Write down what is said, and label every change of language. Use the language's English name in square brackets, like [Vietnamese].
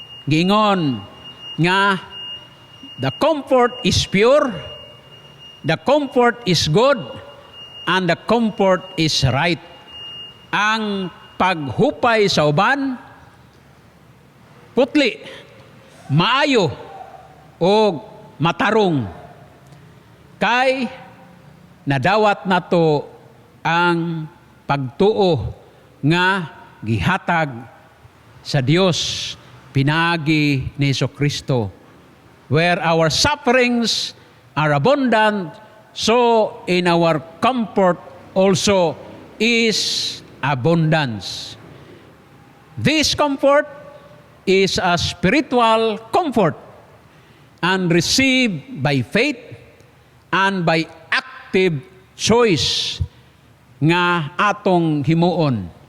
[Cebuano] Giingon nga [English] the comfort is pure, the comfort is good, and the comfort is right. [Cebuano] Ang paghupay sa uban, putli, maayo, o matarong. Kay nadawat nato ang pagtuo nga gihatag sa Dios pinaagi ni Jesucristo. [English] Where our sufferings are abundant, so in our comfort also is abundance. This comfort is a spiritual comfort and received by faith and by active choice [Cebuano] nga atong himuon.